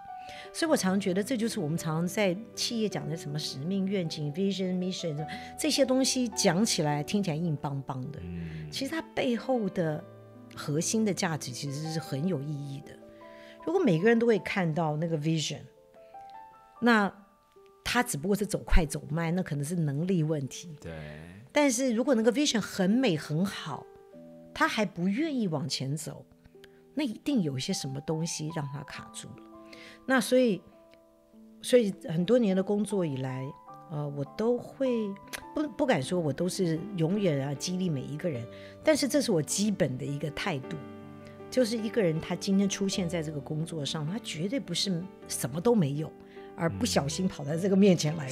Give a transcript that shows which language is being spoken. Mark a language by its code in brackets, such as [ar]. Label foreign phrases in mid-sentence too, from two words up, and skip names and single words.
[zh] 所以我常覺得這就是我們常常在企業講的什麼使命、願景、 [en] vision、mission [zh] 這些東西講起來聽起來硬邦邦的，其實它背後的核心的價值其實是很有意義的。如果每個人都會看到那個 vision，那他只不過是走快走慢，那可能是能力問題。對。但是如果那個 vision 很美很好，他還不願意往前走，那一定有一些什麼東西讓他卡住了。那所以很多年的工作以來，我都會不敢說我都是永遠激勵每一個人，但是這是我基本的一個態度，就是一個人他今天出現在這個工作上，他絕對不是什麼都沒有而不小心跑到這個面前來的。